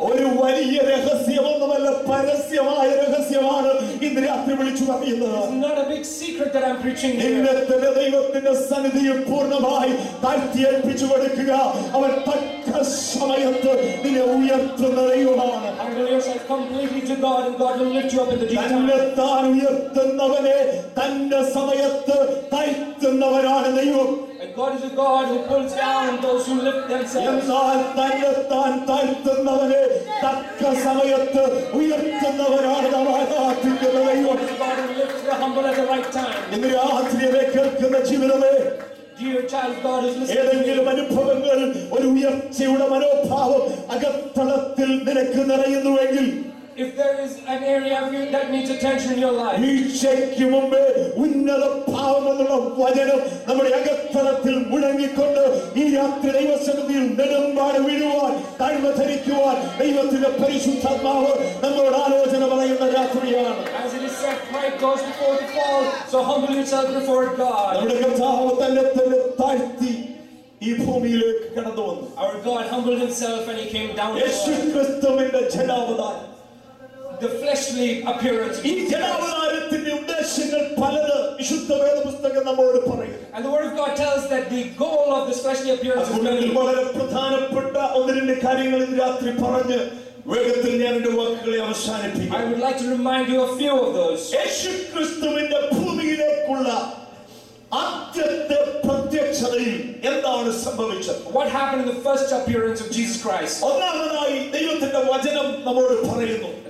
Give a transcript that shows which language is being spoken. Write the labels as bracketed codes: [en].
[ml] ഒരു വലിയ രഹസ്യമൊന്നുമല്ല, പരസ്യമായ രഹസ്യമാണ് ഇന്ന് രാത്രി വിളിച്ചു പറയുന്നത്. [en] it's not a big secret that I'm preaching [ml] നിന്നെ [en] here. [ml] തന്നെ ദൈവത്തിന്റെ സന്നിധിയിൽ പൂർണ്ണമായി താഴ്ത്തിയേൽപ്പിച്ചു കൊടുക്കുക. അവൻ തക്ക സമയത്ത് നിന്നെ ഉയർത്തുന്ന ദൈവമാണ്. [en] Humble yourself completely to God and God will lift you up in the due time. [ml] തന്നെ താൻ ഉയർത്തുന്നവനെ തന്റെ സമയത്ത് താഴ്ത്തുന്നവനാണ് ദൈവം. [en] And God is a God who pulls down those who lift themselves. [ml] എന്നാൽ തന്നെ താൻ താഴ്ത്തുന്നവനെ തക്ക സമയത്ത് ഉയർത്തുന്നവനാണ് നാം ആരാധിക്കുന്ന ദൈവം. [en] God who lifts the humble at the right time. [ml] ഇന്ന് രാത്രിയെ കേൾക്കുന്ന ജീവിതമേ, [en] Dear child, God is listening. [ml] ഏതെങ്കിലും അനുഭവങ്ങൾ ഒരു ഉയർച്ചയുടെ മനോഭാവം അകത്തളത്തിൽ നിനക്ക് നിറയുന്നുവെങ്കിൽ, [en] If there is an area of you that needs attention in your life, [ml] വീഴ്ചയ്ക്ക് മുമ്പേ ഉന്നത ഭാവം എന്നുള്ള വചനം നമ്മുടെ അകത്തളത്തിൽ മുഴങ്ങിക്കൊണ്ട് ഈ രാത്രി ദൈവസന്നിധിയിൽ നെടുമ്പാട് വീഴുവാൻ, താഴ്മ ധരിക്കുവാൻ ദൈവത്തിന്റെ പരിശുദ്ധാത്മാവ് നമ്മളോട് ആലോചന പറയുന്ന രാത്രിയാണ്. [en] as it is said, pride goes before the fall, so humble yourself before God. [ml] നമ്മുടെ കർത്താവ് തന്നെ തന്നെ താഴ്ത്തി ഈ ഭൂമിയിലേക്ക് കടന്നു വന്നു. [en] Our God humbled himself and he came down to [ml] Yeshu [en] earth. [ml] ക്രിസ്തുവിന്റെ ജഡാവതാരം, [en] The fleshly appearance of [ml] ഈ [en] Jesus Christ. [ml] ജഡാവതാരത്തിന്റെ ഉദ്ദേശങ്ങൾ പലത് വിശുദ്ധ വേദപുസ്തകം നമ്മോട് പറയും. [en] And the word of God tells that the goal of this fleshly appearance is [ml] അതുകൊണ്ട് [en] many. [ml] വളരെ പ്രധാനപ്പെട്ട ഒന്ന് രണ്ട് കാര്യങ്ങൾ ഇന്ന് രാത്രി പറഞ്ഞ് വേഗത്തിൽ ഞാൻ എന്റെ വാക്കുകളെ അവസാനിപ്പിക്കും. [en] I would like to remind you a few of those. [ml] യേശു ക്രിസ്തുവിന്റെ ഭൂമിയിലേക്കുള്ള ആദ്യത്തെ പ്രത്യക്ഷതയിൽ എന്താണ് സംഭവിച്ചത്? [en] What happened in the first appearance of Jesus Christ? [ml] ഒന്നാമതായി ദൈവത്തിന്റെ വചനം നമ്മോട് പറയുന്നു.